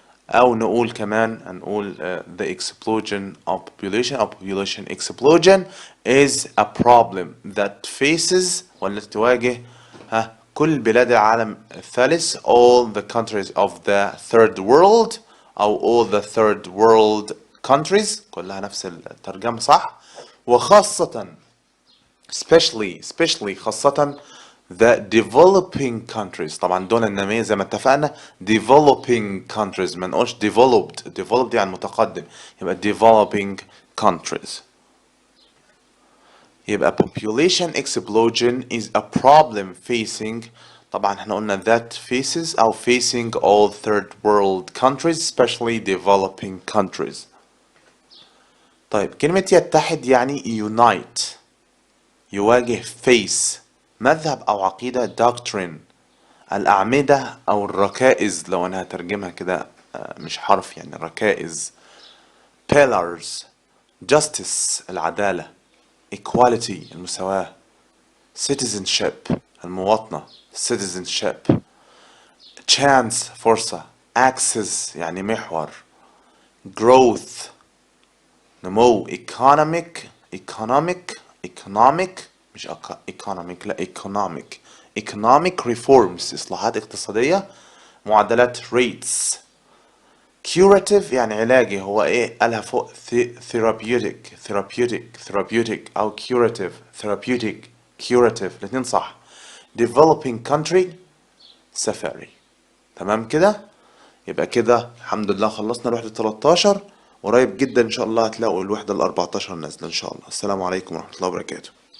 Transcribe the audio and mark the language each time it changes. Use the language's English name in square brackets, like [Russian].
[Arabic] أو نقول كمان هنقول [English] the explosion of population أو population explosion is a problem that faces [Arabic] والتي تواجه كل بلاد العالم الثالث [English] all the countries of the third world أو all the third world countries [Arabic] كلها نفس الترجمة صح. وخاصة especially خاصة [English] the developing countries [Arabic] طبعا دول النامية زي ما اتفقنا developing countries ما نقولش developed يعني متقدم يبقى developing countries. [English] يبقى population explosion is a problem facing [Arabic] طبعا احنا قلنا [English] that faces أو facing all third world countries especially developing countries. [Arabic] طيب كلمة يتحد يعني unite يواجه face مذهب أو عقيدة doctrine الأعمدة أو الركائز لو أنا هترجمها كده مش حرف يعني ركائز pillars justice العدالة equality المساواة citizenship المواطنة citizenship chance فرصة access يعني محور growth نمو economic مش economic لا economic reforms إصلاحات اقتصادية معدلات rates curative يعني علاجي هو ايه قالها فوق therapeutic أو therapeutic الاتنين صح. [English] developing country سفاري. [Arabic] تمام كده. يبقى كده الحمد لله خلصنا الوحدة 13 قريب جدا ان شاء الله هتلاقوا الوحدة ال 14 نازلة ان شاء الله. السلام عليكم ورحمة الله وبركاته.